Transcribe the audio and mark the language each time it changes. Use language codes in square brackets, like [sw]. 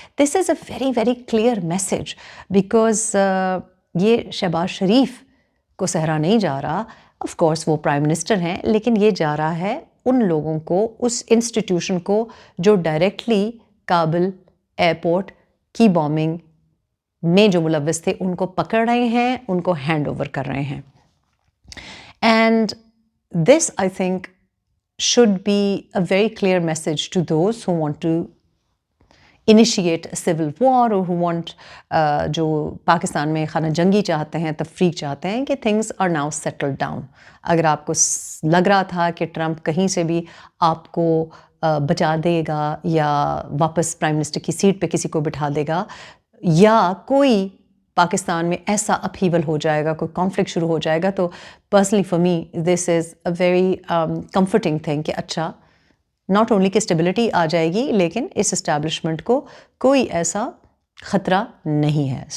[en] this is a very very clear message, because [ur] یہ شہباز شریف کو سہرا نہیں جا رہا. آف کورس وہ پرائم منسٹر ہیں، لیکن یہ جا رہا ہے ان لوگوں کو، اس انسٹیٹیوشن کو جو ڈائریکٹلی کابل ایئرپورٹ کی بومبنگ میں جو ملوث تھے ان کو پکڑ رہے ہیں، ان کو ہینڈ اوور کر رہے ہیں. [en] and this I think should be a very clear message to those who want to initiate a civil war or who want [ur] جو پاکستان میں خانہ جنگی چاہتے ہیں، تفریق چاہتے ہیں، کہ [en] things are now settled down. [ur] اگر آپ کو لگ رہا تھا کہ ٹرمپ کہیں سے بھی آپ کو بچا دے گا یا واپس پرائم منسٹر کی سیٹ پہ کسی کو بٹھا دے گا، یا کوئی پاکستان میں ایسا اپہیول ہو جائے گا، کوئی کانفلکٹ شروع ہو جائے گا، تو [en] personally for me this is a very comforting thing [ur] کہ اچھا [en] not only [ur] کہ اسٹیبلٹی آ جائے گی، لیکن اس اسٹیبلشمنٹ کو کوئی ایسا خطرہ نہیں ہے.